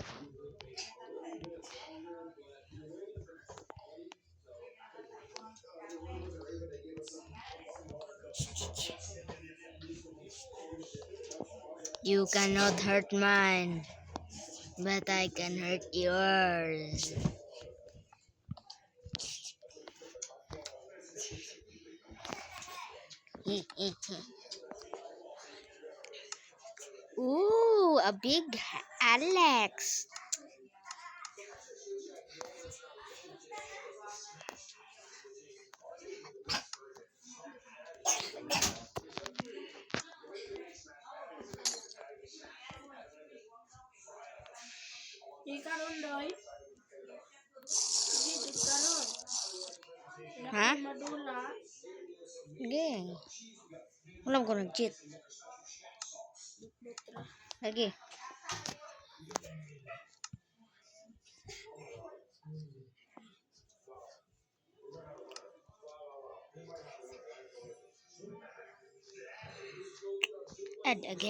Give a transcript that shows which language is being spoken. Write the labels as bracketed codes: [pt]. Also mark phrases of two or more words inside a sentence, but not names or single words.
[en] You cannot hurt mine, but I can hurt yours. Ooh, a big Alex. [ceb] Di karon doy. Di karon. Ha? Madula. [tl] Hindi. Alam ko nag-cheat. [ceb] Lagi. [en] Add again.